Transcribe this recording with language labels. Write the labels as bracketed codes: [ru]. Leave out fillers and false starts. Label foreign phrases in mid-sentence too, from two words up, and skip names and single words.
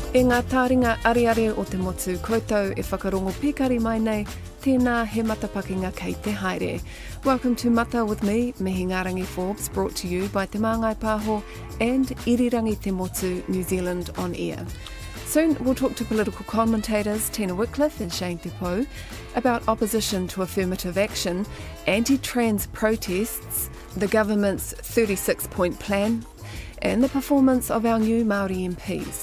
[mi] ngā tāringa ariare o te motu, koutou e whakarongo pikari mai nei, tēnā he matapakinga kei te haere. [en] Welcome to Mata with me, Mihingarangi Forbes, brought to you by te Māngai Pāho and Irirangi Te Motu New Zealand on air. Soon we'll talk to political commentators Tina Wickliffe and Shane Tepo about opposition to affirmative action, anti-trans protests, the government's 36-point plan, and the performance of our new Māori MPs.